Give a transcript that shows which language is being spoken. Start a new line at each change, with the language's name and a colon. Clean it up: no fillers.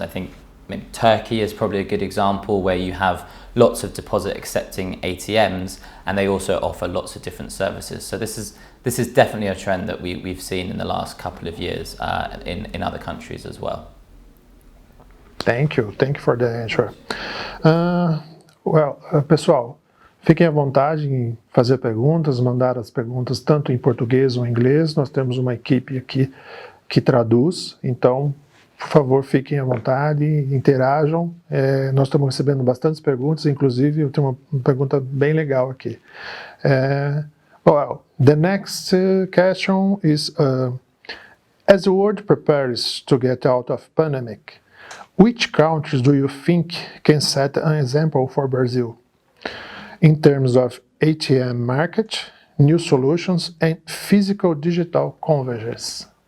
English: I think maybe Turkey is probably a good example, where you have lots of deposit accepting ATMs, and they also offer lots of different services. So this is definitely a trend that we've seen in the last couple of years in other countries as well. Thank you for the answer.
Portuguese: Pessoal, fiquem à vontade em fazer perguntas, mandar as perguntas tanto em português ou em inglês. Nós temos uma equipe aqui que traduz, então por favor, fiquem à vontade, interajam. Nós estamos recebendo bastantes perguntas, inclusive eu tenho uma pergunta bem legal aqui.
English: Well, the next question is, as the world prepares to get out of pandemic, which countries do you think can set an example for Brazil in terms of ATM market, new solutions, and physical digital convergence?